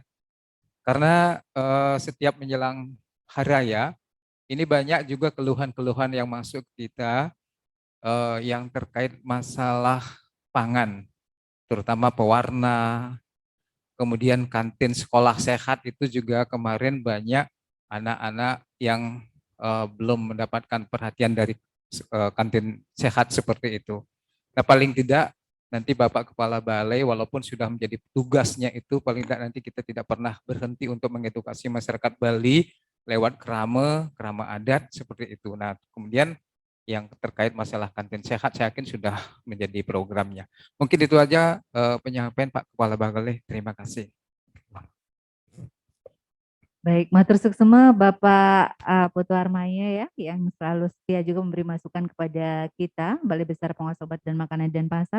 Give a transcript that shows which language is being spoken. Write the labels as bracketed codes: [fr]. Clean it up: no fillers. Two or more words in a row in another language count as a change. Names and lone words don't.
[id] Karena setiap menjelang hari raya, ini banyak juga keluhan-keluhan yang masuk kita yang terkait masalah pangan, terutama pewarna, kemudian kantin sekolah sehat itu juga kemarin banyak anak-anak yang belum mendapatkan perhatian dari kantin sehat seperti itu. Nah, paling tidak nanti Bapak Kepala Balai walaupun sudah menjadi tugasnya itu paling tidak nanti kita tidak pernah berhenti untuk mengedukasi masyarakat Bali lewat krama adat seperti itu. Nah, kemudian yang terkait masalah kantin sehat saya yakin sudah menjadi programnya. Mungkin itu aja penyampaian Pak Kepala Balai. Terima kasih. Baik, [ban] matur suksema [id] Bapak Putu Armaya ya, yang selalu setia juga memberi masukan kepada kita, Balai Besar Pengawas Obat dan Makanan dan Pasar.